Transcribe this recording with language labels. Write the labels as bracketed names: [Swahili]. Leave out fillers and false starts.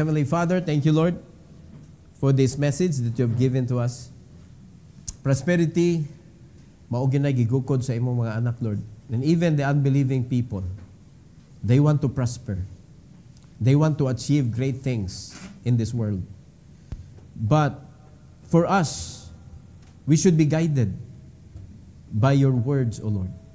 [English] Heavenly Father, thank you, Lord, for this message that you have given to us. [Cebuano] Prosperity, mao ginay gigukod sa imong mga anak, Lord. [English] And even the unbelieving people, they want to prosper. They want to achieve great things in this world. But for us, we should be guided by your words, O Lord.